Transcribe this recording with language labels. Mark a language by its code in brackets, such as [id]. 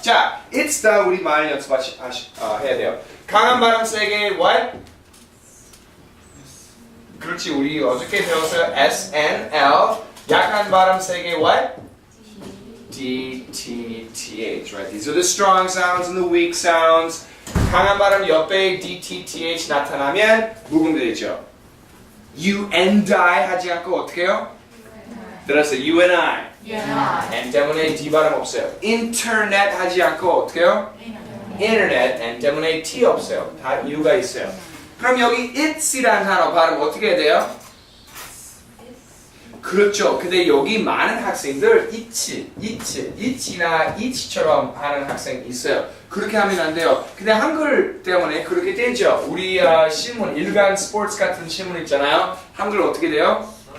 [ko] 자, [en] it's the [ko] 우리 말 연습해야 돼요. 강한 바람 세게 [en] what? [ko] 그렇지, 우리 어저께 배웠어요. S, N, L. 약한 바람 세게 [en] what? [ko] D, T, T, H. [en] Right? These are the strong sounds and the weak sounds. [ko] 강한 바람 옆에 D, T, T, H 나타나면 묵음되죠. [en] You and I [ko] 하지 않고 어떻게 해요? 들었어요. [en] You and I. [ko] N 때문에 D 발음 없어요. 인터넷 하지 않고 어떻게 해요? [en] internet and [ko] 때문에 T 없어요. 다 이유가 있어요. 그럼 여기 it이라는 단어 발음 어떻게 해야 돼요? 그렇죠. 근데 여기 많은 학생들 it이나 it처럼 하는 학생이 있어요. 그렇게 하면 안 돼요. 근데 한글 때문에 그렇게 되죠. 우리 신문, 일간 스포츠 같은 신문 있잖아요. 한글 어떻게 돼요?